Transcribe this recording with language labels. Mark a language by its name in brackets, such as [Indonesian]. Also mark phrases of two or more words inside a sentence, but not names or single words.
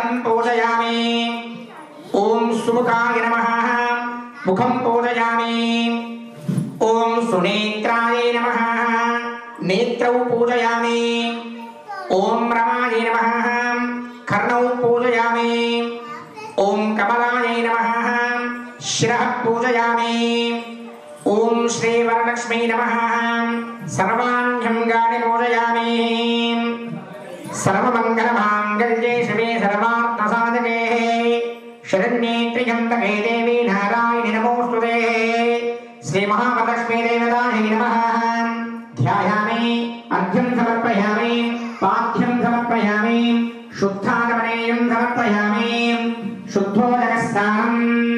[Sanskrit] పూజయామి ఓం సుముఖాయ నమః ముఖం పూజయామి ఓం సునేత్రాయ నమః నేత్రౌ పూజయామి ఓం రమాయ నమః కర్ణౌ పూజయామి ఓం కమలాయ నమః శిరః పూజయామి ఓం శ్రీ వరలక్ష్మీ నమః సర్వాణ్యంగాని పూజయామి सर्वमंगलमांगल्ये शिवे सर्वार्थसाधके शरण्ये त्र्यंबके देवी नारायणि नमोस्तुते श्री महालक्ष्मी देवतायै नमः ध्यायामि अर्घ्यं समर्पयामि पाठ्यं समर्पयामि शुद्धागमनेयं समर्पयामि शुद्धोदकस्नानम्